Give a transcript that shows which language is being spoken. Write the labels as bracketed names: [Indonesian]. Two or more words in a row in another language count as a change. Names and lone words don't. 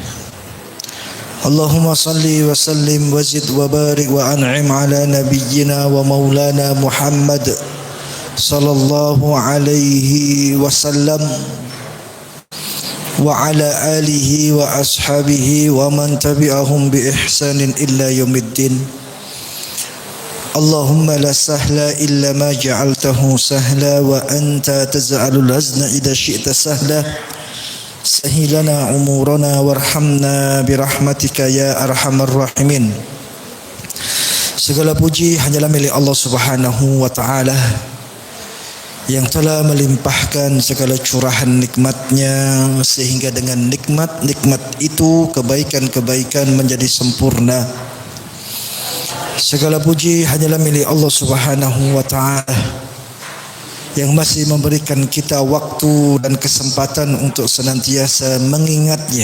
[Arabic] اللهم صل وسلم وزد وبارك وأنعم على نبينا ومولانا محمد صلى الله عليه وسلم وعلى آله وأصحابه ومن تبعهم بإحسان إلى يوم الدين. اللهم لا سهل إلا ما جعلته سهلا وأنت تجعل الحزن إذا شئت سهلا. سهل لنا أمورنا وارحمنا برحمتك يا أرحم الراحمين. [Indonesian] Segala puji hanyalah milik Allah [Arabic] سبحانه وتعالى [Indonesian] yang telah melimpahkan segala curahan nikmatnya, sehingga dengan nikmat-nikmat itu kebaikan-kebaikan menjadi sempurna. Segala puji hanyalah milik Allah [Arabic] سبحانه وتعالى [Indonesian] yang masih memberikan kita waktu dan kesempatan untuk senantiasa mengingatnya.